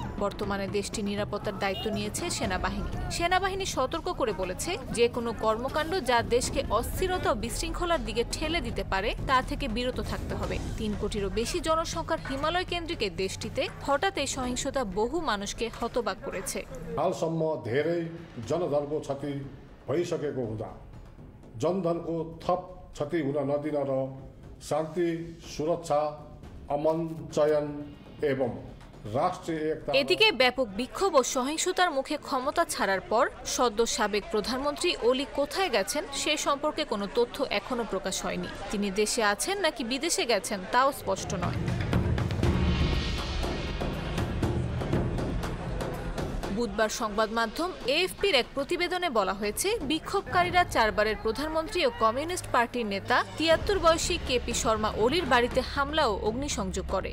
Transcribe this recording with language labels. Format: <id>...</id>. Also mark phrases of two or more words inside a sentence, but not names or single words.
<bn>বর্তমানে দেশটি নিরাপত্তার দায়িত্ব নিয়েছে সেনাবাহিনী সতর্ক করে বলেছে, যে কোনো কর্মকাণ্ড যা দেশকে অস্থিরতা ও বিশৃঙ্খলার দিকে ঠেলে দিতে পারে তা থেকে বিরত থাকতে হবে। 3 কোটিরও বেশি জনসংখ্যার হিমালয় কেন্দ্রিক দেশটিতে হঠাৎ এই সহিংসতা বহু মানুষকে হতবাক করেছে।</bn> <ne>हालसम्म धेरै जनधनको क्षति भइसकेको हुँदा जनधनको थप क्षति हुन नदिन र शान्ति, सुरक्षा, अमन, चयन एवं राष्ट्रिय एकता।</ne> <bn>এদিকে ব্যাপক বিক্ষোভ ও সহিংসতার মুখে ক্ষমতা ছাড়ার পর সদ্য সাবেক প্রধানমন্ত্রী ওলি কোথায় গেছেন সে সম্পর্কে কোনো তথ্য এখনো প্রকাশ হয়নি। তিনি দেশে আছেন নাকি বিদেশে গেছেন তাও স্পষ্ট নয়। বুধবার সংবাদ মাধ্যম এএফপির এক প্রতিবেদনে বলা হয়েছে, বিক্ষোভকারীরা 4 বারের প্রধানমন্ত্রী ও কমিউনিস্ট পার্টির নেতা 73 বয়সী কেপি শর্মা ওলির বাড়িতে হামলা ও অগ্নিসংযোগ করে।</bn>